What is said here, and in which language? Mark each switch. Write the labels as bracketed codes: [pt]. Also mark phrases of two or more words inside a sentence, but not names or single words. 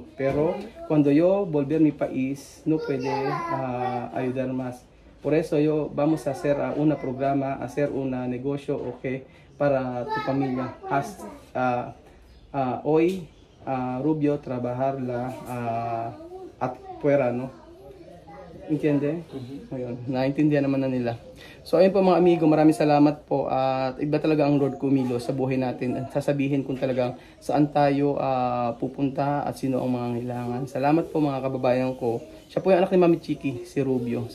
[es] Pero cuando yo volver a mi país no puede ayudar más. Por eso vamos a hacer un programa, hacer un negocio, para tu familia. Hoy, Rubio trabajar afuera, no? Entiende? [tl] Ayun, naintindihan naman na nila. So ayun po mga amigo, maraming salamat po. At iba talaga ang Lord Kumilo sa buhay natin. At sasabihin kung talagang saan tayo pupunta at sino ang mga kailangan. Salamat po mga kababayan ko. Siya po yung anak ni Mami Chiki, si Rubio.